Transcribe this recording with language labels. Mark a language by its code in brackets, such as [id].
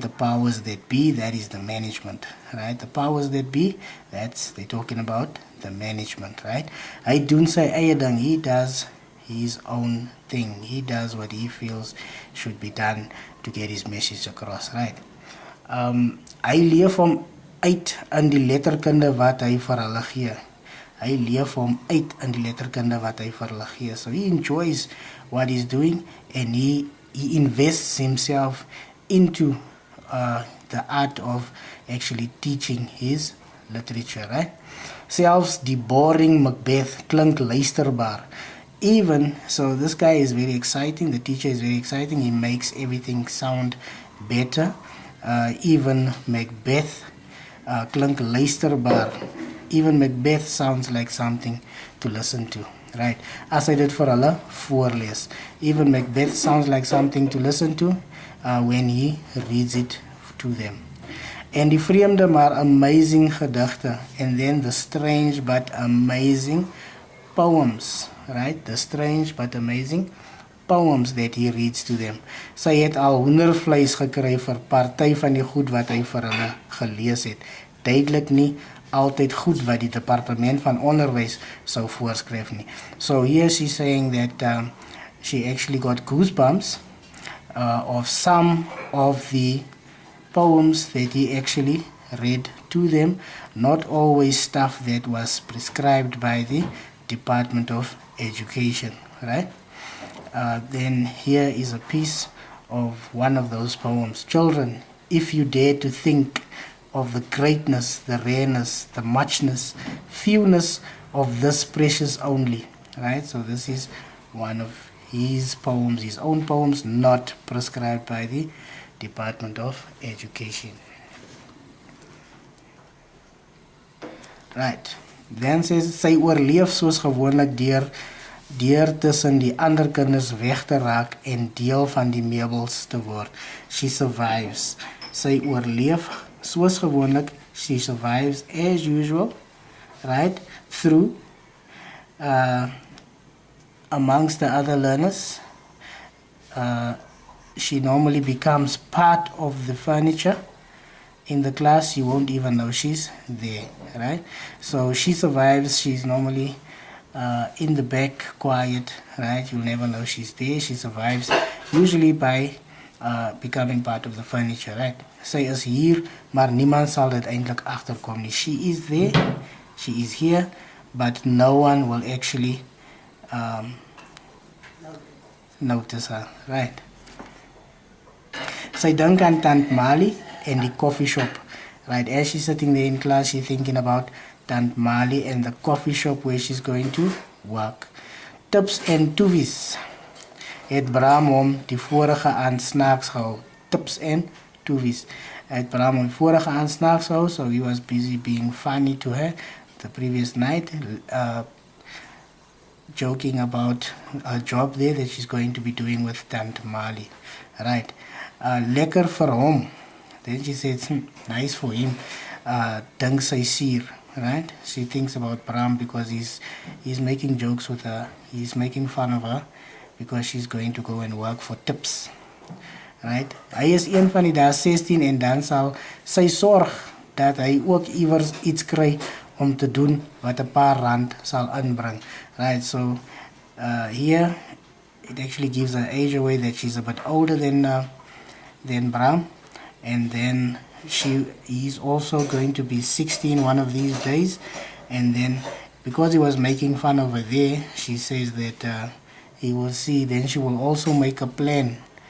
[en] The powers that be, that is the management, right? The powers that be, they're talking about the management, right? [af] Hy doen sy eie ding. [en] He does his own thing. He does what he feels should be done to get his message across, right? [af] Hy leef hom uit in die letterkunde wat hy vir hulle gee. Hy leef hom uit in die letterkunde wat hy vir hulle gee. [en] So he enjoys what he's doing, and he invests himself into the art of actually teaching his literature, right? [af] Selfs die boring Macbeth klink luisterbaar. [en] Even, so this guy is very exciting, the teacher is very exciting, he makes everything sound better. Even [af] Macbeth klink luisterbaar. [en] Even Macbeth sounds like something to listen to, right? [af] As hy dit vir hulle voorlees. [en] Even Macbeth sounds like something to listen to when he reads it to them. [af] En die vreemde maar amazing gedigte, [en] and then the strange but amazing poems, right? The strange but amazing poems that he reads to them. [af] Sy het al hoendervleis gekry vir party van die goed wat hy vir hulle gelees het. Duidelik nie altyd goed wat die departement van onderwys sou voorskryf nie. [en] So here she's saying that she actually got goosebumps of some of the poems that he actually read to them, not always stuff that was prescribed by the Department of Education, right? Then here is a piece of one of those poems. Children, if you dare to think of the greatness, the rareness, the muchness, fewness of this precious only, right? So this is one of his poems, his own poems, not prescribed by the Department of Education. Right. [af] Dan sê sy oorleef soos gewoonlik deur tussen die ander kinders weg te raak en deel van die meubels te word. [en] She survives. [af] Sy oorleef soos gewoonlik. [en] She survives as usual, right? Through amongst the other learners. She normally becomes part of the furniture. In the class, you won't even know she's there, right? So she survives. She's normally in the back, quiet, right? You'll never know she's there. She survives usually by becoming part of the furniture, right? [af] Sy is hier, maar niemand sal dit eintlik agterkom nie. [en] She is there, she is here, but no one will actually notice her, right? [af] Sy dink aan [en] Tant Mali and the coffee shop, right? As she's sitting there in class, she's thinking about Tant Mali and the coffee shop where she's going to work. [af] Tips en toewies het Bram hom die vorige aand snaaks gehou. Tips en toewies het Bram hom vorige aand snaaks gehou, [en] so he was busy being funny to her the previous night, joking about a job there that she's going to be doing with Tant Mali, right? [af] Lekker vir hom. [en] Then she says, nice for him. [af] Dink sy sier, right? She thinks about Bram because he's making jokes with her. [en] He's making fun of her because she's going to go and work for tips, right? [af] Hy is een van die daar 16 en dan sal sy sorg dat hy ook iewers iets kry om te doen wat 'n paar rand sal inbring, right? [en] So here it actually gives her age away that she's a bit older than Bram. And then he's also going to be 16 one of these days. And then because he was making fun over there, she says that he will see, then she will also make a plan.